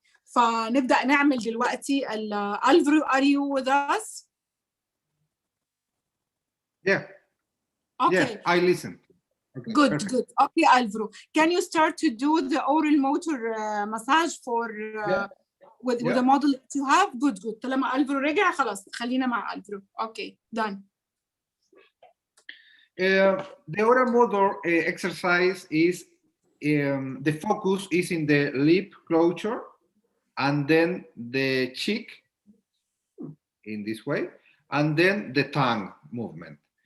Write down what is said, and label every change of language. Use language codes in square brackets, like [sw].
[ar] فنبدا نعمل دلوقتي [en] Alvaro, are you with us? Yeah. Okay. Yeah, I listen. Okay, good. perfect. Good. Okay, Alvaro, can you start to do the oral motor massage for with the model that you have? Good. [ar] طالما Alvaro رجع خلاص خلينا مع Alvaro. [en] Okay, done. The oral motor exercise is the focus is in the lip closure and then the cheek in this way, and then the tongue movement.